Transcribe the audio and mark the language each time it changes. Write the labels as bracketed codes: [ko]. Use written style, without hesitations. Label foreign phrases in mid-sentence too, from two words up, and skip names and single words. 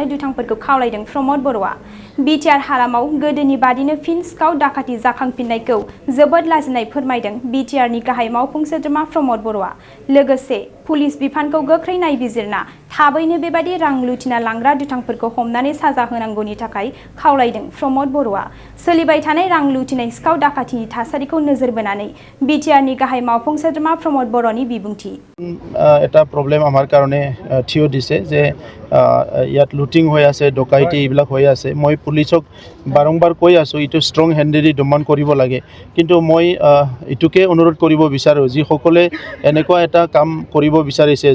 [brx] दुथांफोरखौ खावलायदों प्रमद बर'आ बिटिआर हालामाव गोदोनि बादिनो फिन सिखाव दाखाथि जाखांफिननायखौ जोबोद लाजिनाय फोरमायदों बिटिआरनि गाहाय मावफुं सोद्रोमा प्रमद बर'आ लोगोसे पुलिस बिफानखौ गोख्रै नायबिजिरना थाबैनो बेबादि रां लुथिना लांग्रा दुथांफोरखौ हमनानै साजा होनांगौनि थाखाय खावलायदों प्रमद बर'आ सोलिबाय थानाय रां लुथिनाय सिखाव दाखाथिनि थासारिखौ नोजोर बोनानै बिटिआरनि गाहाय मावफुं सोद्रोमा प्रमद बर'नि बिबुंथि [as] এটা প্ৰব্লেম আমাৰ কাৰণে থিয় দিছে যে ইয়াত লুটিং হৈ আছে ডকাইতি এইবিলাক হৈ আছে মই পুলিচক বাৰম্বাৰ কৈ আছোঁ এইটো [en] strong hand [as] দমন কৰিব লাগে কিন্তু মই এইটোকে অনুৰোধ কৰিব বিচাৰোঁ যিসকলে এনেকুৱা এটা কাম কৰিব বিচাৰিছে